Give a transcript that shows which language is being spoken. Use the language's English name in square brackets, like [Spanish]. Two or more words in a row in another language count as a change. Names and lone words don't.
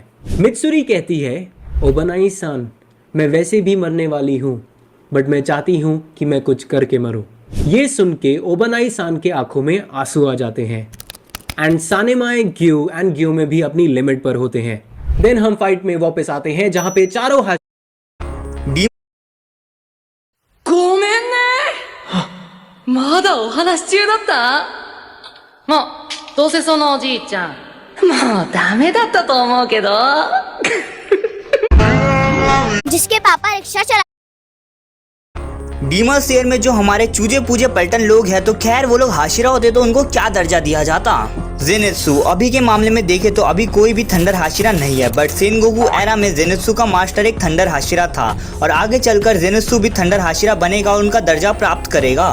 [Hindi] मित्सुरी कहती है, ओबानाई सान, मैं वैसे भी मरने वाली हूँ, बट मैं चाहती हूं कि मैं कुछ करके मरूं। ये सुन के ओबानाई सान के आंखों में आंसू आ जाते हैं एंड सानेमाई, ग्यू एंड ग्योमे भी अपनी लिमिट पर होते हैं। देन हम फाइट में वापस आते हैं जहां पे चारों डी [Japanese] ごめんね。まだお話中だった？もう、どうせそのおじいちゃん、もうダメだったと思うけど。 [Hindi] जिसके पापा रिक्शा चला डीमन स्लेयर में जो हमारे चूजे पूजे पलटन लोग हैं, तो खैर वो लोग हाशिरा होते तो उनको क्या दर्जा दिया जाता? जेनेत्सु अभी के मामले में देखे तो अभी कोई भी थंडर हाशिरा नहीं है, बट सेनगोकू एरा में जेनेत्सु का मास्टर एक थंडर हाशिरा था और आगे चलकर जेनेत्सु भी थंडर हाशिरा बनेगा और उनका दर्जा प्राप्त करेगा।